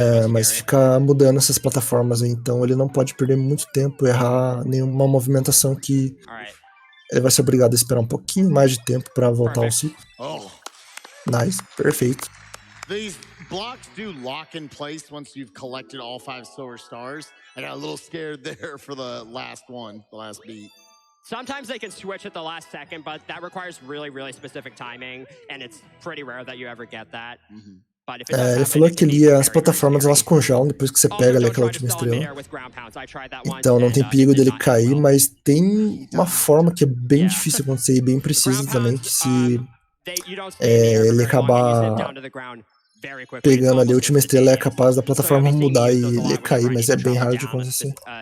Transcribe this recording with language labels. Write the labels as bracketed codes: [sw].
[pt] Mas fica mudando essas plataformas aí, então ele não pode perder muito tempo, errar nenhuma movimentação que ele vai ser obrigado a esperar um pouquinho mais de tempo pra voltar ao ciclo. Nice, perfeito. [en] These blocks do lock in place once you've collected all 5 silver stars. I got a little scared there for the last one, the last beat. Sometimes they can switch at the last second, but that requires really, really specific timing, and it's pretty rare that you ever get that. [pt] Ele falou que ali as plataformas elas congelam depois que você pega ali aquela última estrela. Então não tem perigo dele cair, mas tem uma forma que é bem difícil acontecer e bem precisa também, que se ele acabar pegando ali a última estrela é capaz da plataforma mudar e ele cair, mas é bem raro de acontecer.